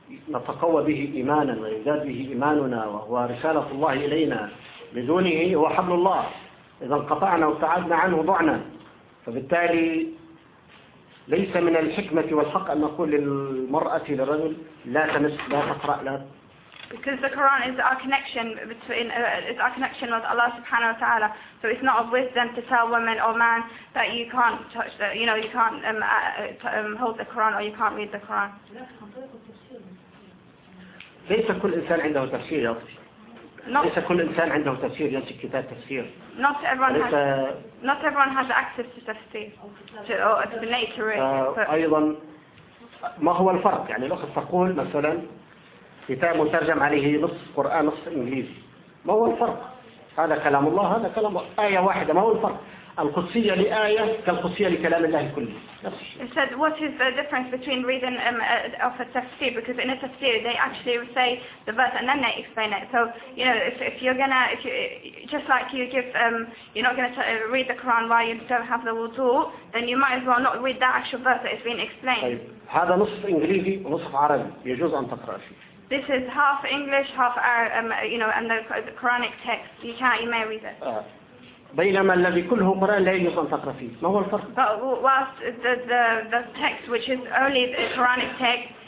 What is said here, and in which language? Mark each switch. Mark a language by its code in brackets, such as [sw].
[ar] نتقوى به إيمانا ويزداد به إيماننا وهو رسالة الله إلينا بدونه هو حبل الله إذا انقطعنا وابتعدنا عنه ضعنا فبالتالي ليس من الحكمة والحق أن نقول للمرأة للرجل لا تمس لا تقرأ لا [en] Because the Quran is our connection between is our connection with Allah Subhanahu Wa Taala. So it's not of wisdom to tell women or man that you can't touch the, you know, you can't hold the Quran or you can't read the Quran. [ar] ليس كل إنسان عنده تفسير ليس كل إنسان عنده تفسير يمسك كتاب تفسير. [en] Not everyone has access to tafsir [ar] أيضا ما هو الفرق يعني لو تقول مثلا كتاب مترجم عليه نص قرآن نص إنجليزي ما هو الفرق هذا كلام الله هذا كلام آية واحدة ما هو الفرق القدسية لآية كالقدسية لكلام الله كله [en] It said, what is the difference between reading of a tafsir? Because in a tafsir, they actually say the verse and then they explain it. So, you know, if you're not going to read the Quran while you don't have the wudu, then you might as well not read that actual verse that is being explained. [ar] هذا نصف إنجليزي ونصف عربي يجوز أن تقرأ فيه. [en] This is half English, half Arab, you know, and the Quranic text. You may read it. [ar] بينما الذي كله قرآن لا يجوز أن تقرأ فيه ما هو الفرق؟ [en] But whilst the text which is only the Quranic text